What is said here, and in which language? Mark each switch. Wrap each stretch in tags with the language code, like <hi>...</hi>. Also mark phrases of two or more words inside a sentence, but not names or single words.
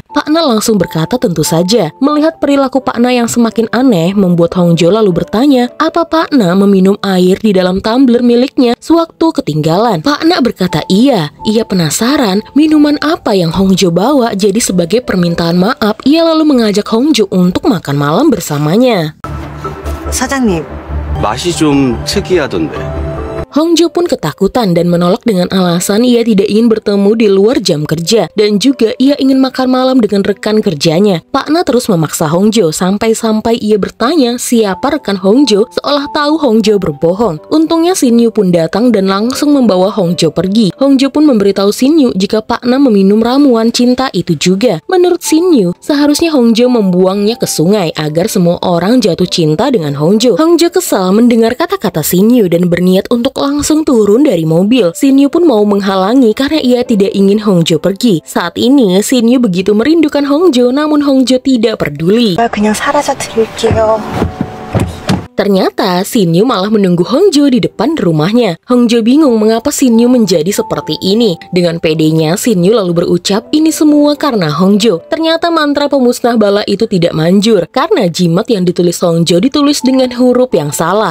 <id>Pak Na langsung berkata tentu saja. Melihat perilaku Pak Na yang semakin aneh, membuat Hongjo lalu bertanya apa Pak Na meminum air di dalam tumbler miliknya sewaktu ketinggalan. Pak Na berkata iya. Ia penasaran minuman apa yang Hongjo bawa, jadi sebagai permintaan maaf ia lalu mengajak Hongjo untuk makan malam bersamanya.</id> <ko>사장님, 맛이 좀 특이하던데.</ko> <id>Hongjo pun ketakutan dan menolak dengan alasan ia tidak ingin bertemu di luar jam kerja dan juga ia ingin makan malam dengan rekan kerjanya. Pak Na terus memaksa Hongjo sampai-sampai ia bertanya siapa rekan Hongjo seolah tahu Hongjo berbohong. Untungnya Shin Yu pun datang dan langsung membawa Hongjo pergi. Hongjo pun memberitahu Shin Yu jika Pak Na meminum ramuan cinta itu juga. Menurut Shin Yu, seharusnya Hongjo membuangnya ke sungai agar semua orang jatuh cinta dengan Hongjo. Hongjo kesal mendengar kata-kata Shin Yu dan berniat untuk langsung turun dari mobil. Shin Yu pun mau menghalangi karena ia tidak ingin Hongjo pergi. Saat ini Shin Yu begitu merindukan Hongjo, namun Hongjo tidak peduli.</id> <ko>그냥 사라져 드릴게요.</ko> <id>Ternyata Shin Yu malah menunggu Hongjo di depan rumahnya. Hongjo bingung mengapa Shin Yu menjadi seperti ini. Dengan pedenya Shin Yu lalu berucap ini semua karena Hongjo. Ternyata mantra pemusnah bala itu tidak manjur karena jimat yang ditulis Hongjo ditulis dengan huruf yang salah.</id>